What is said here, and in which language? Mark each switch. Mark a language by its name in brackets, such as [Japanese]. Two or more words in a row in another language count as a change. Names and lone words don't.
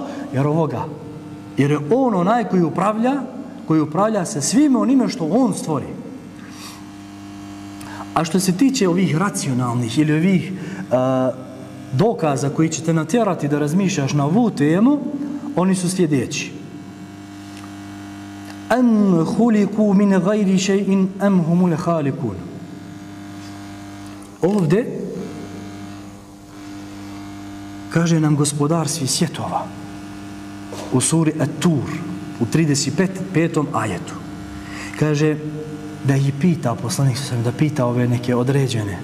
[Bosnian] Jer je on onaj koji upravlja sa svime onime što on stvori. A što se tiče ovih racionalnih ili ovih dokaza koji će te natjerati da razmišljaš na ovu temu, oni su sljedeći. [Arabic] أم خلقوا من غير شيء أم هم الخالقون. [Bosnian] Ovdje kaže nam gospodar svih svjetova u suri At-Tur u 35. ajetu. Kaže da ih pita poslanik sam, da pita ove neke određene.